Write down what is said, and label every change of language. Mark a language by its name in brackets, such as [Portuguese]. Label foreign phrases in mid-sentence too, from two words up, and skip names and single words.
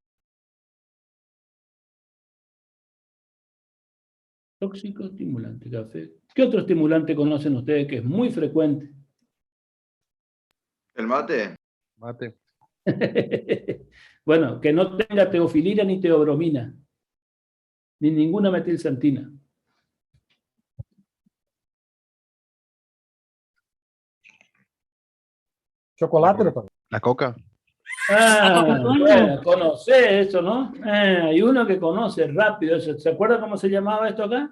[Spanish] Tóxico, estimulante, café. ¿Qué otro estimulante conocen ustedes que es muy frecuente? El mate. Mate. Bueno, que no tenga teofilina ni teobromina, ni ninguna metilsantina. Chocolate, doctor. La coca. Bueno, conoce eso, ¿no? Hay uno que conoce rápido eso. ¿Se acuerda cómo se llamaba esto acá?